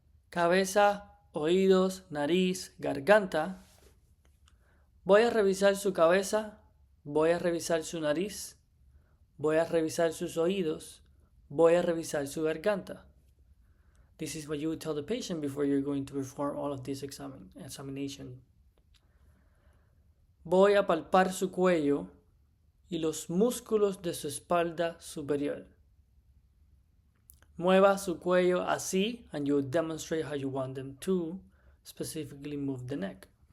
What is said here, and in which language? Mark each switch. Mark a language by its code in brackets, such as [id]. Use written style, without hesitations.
[es] Cabeza, oídos, nariz, garganta. Voy a revisar su cabeza, voy a revisar su nariz, voy a revisar sus oídos, voy a revisar su garganta. [en] This is what you would tell the patient before you're going to perform all of this examination. [es] Voy a palpar su cuello y los músculos de su espalda superior. Mueva su cuello así, [en] and you will demonstrate how you want them to specifically move the neck.